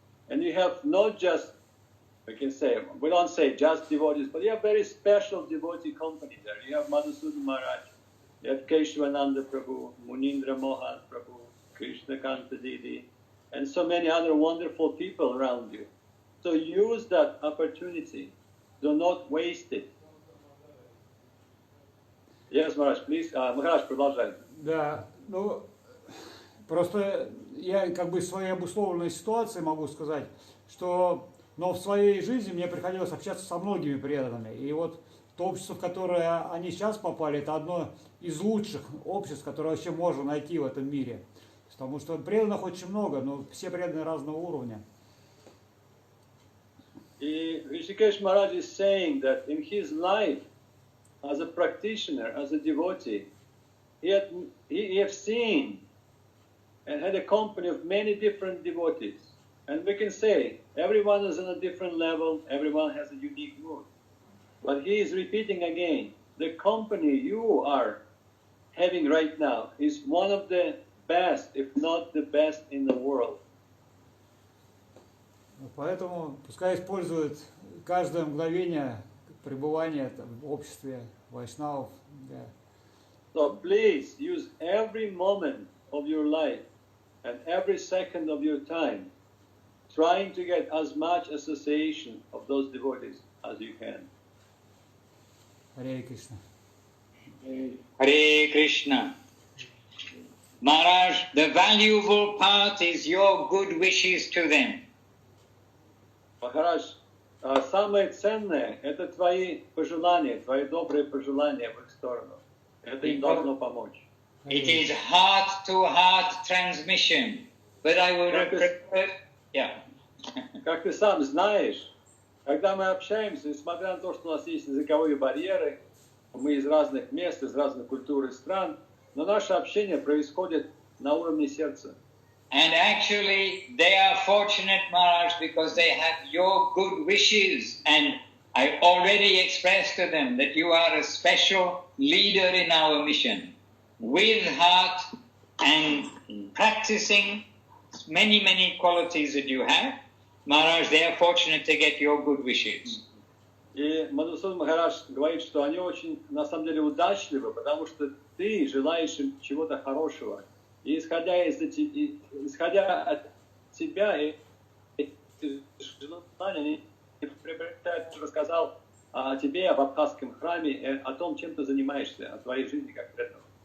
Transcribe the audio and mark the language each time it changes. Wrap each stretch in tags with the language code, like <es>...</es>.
<en>And you have not just, we don't say just devotees, but you have very special devotee company there. You have Madhusoodan Maharaj, you have Keshavananda Prabhu, Munindra Mohan Prabhu, Krishna Kanta Didi, and so many other wonderful people around you. So use that opportunity. Do not waste it. Yes, Maharaj, please.</en> <ru>Maharaj, продолжай. Да, ну, просто я как бы в своей обусловленной ситуации могу сказать, что, но в своей жизни мне приходилось общаться со многими преданными. И вот то общество, в которое они сейчас попали, это одно из лучших обществ, которое вообще можно найти в этом мире. Потому что преданных очень много, но все преданные разного уровня.</ru> <en>И Rishikesh Maharaj is saying that in his life, as a practitioner, as a devotee, he has seen and had a company of many different devotees. And we can say, everyone is on a different level, everyone has a unique mood. But he is repeating again, the company you are having right now is one of the best, if not the best in the world.</en> <ru>Поэтому пускай используют каждое мгновение пребывания в обществе вайшнавов.</ru> <en>Yeah. So please use every moment of your life and every second of your time trying to get as much association of those devotees as you can. Hare Krishna. Hare Krishna. Maharaj, the valuable part is your good wishes to them.</en> <ru>Махарадж, самое ценное — это твои пожелания, твои добрые пожелания в их сторону. Это им должно помочь.</ru> <en>It is heart-to-heart transmission, but I would prefer... Yeah.</en> <ru>Как ты сам знаешь, когда мы общаемся, несмотря на то, что у нас есть языковые барьеры, мы из разных мест, из разных культур и стран, но наше общение происходит на уровне сердца.</ru> <en>And actually, they are fortunate, Maharaj, because they have your good wishes. And I already expressed to them that you are a special leader in our mission. With heart and practicing many, many qualities that you have, Maharaj, they are fortunate to get your good wishes.</en> <ru>И Мадхусудан Махарадж говорит, что они очень, на самом деле, удачливы, потому что ты желаешь им чего-то хорошего. И исходя от тебя, желания, они рассказал о тебе, об абхазском храме, о том, чем ты занимаешься, о твоей жизни как преданного.</ru>